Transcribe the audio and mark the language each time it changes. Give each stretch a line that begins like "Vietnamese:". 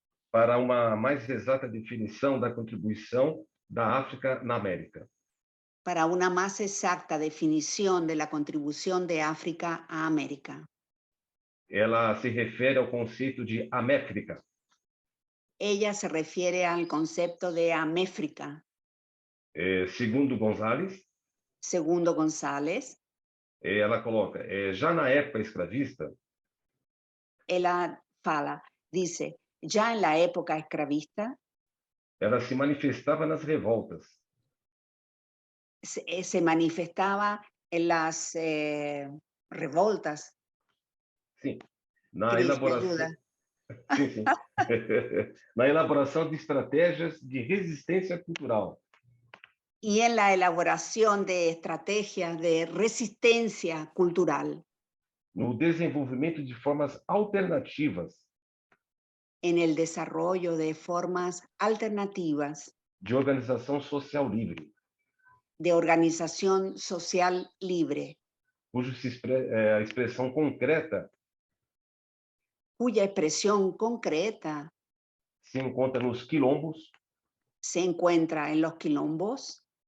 Portuguese: para uma mais exata definição da contribuição da África na América.
Spanish: para una más exacta definición de la contribución de África a América.
Portuguese: Ela se refere ao conceito de Améfrica.
Spanish: Ella se refiere al concepto de Améfrica.
Portuguese: Segundo González, ela coloca, já na época escravista,
Spanish: ella dice, ya en la época esclavista,
Portuguese: ela se manifestava nas revoltas,
Spanish: se manifestaba en las revoltas.
Portuguese: sim, na Cris, elaboração, sim. Na elaboração de estratégias de resistência cultural.
Spanish: Y en la elaboración de estrategias de resistencia cultural.
Portuguese: No desenvolvimento de formas alternativas.
Spanish: En el desarrollo de formas alternativas.
Portuguese: De organização social livre.
Spanish: De organización social libre.
Portuguese: Cuja expressão concreta.
Spanish: Cuya expresión concreta.
Portuguese: Se encontra nos quilombos.
Spanish: Se encuentra en los quilombos.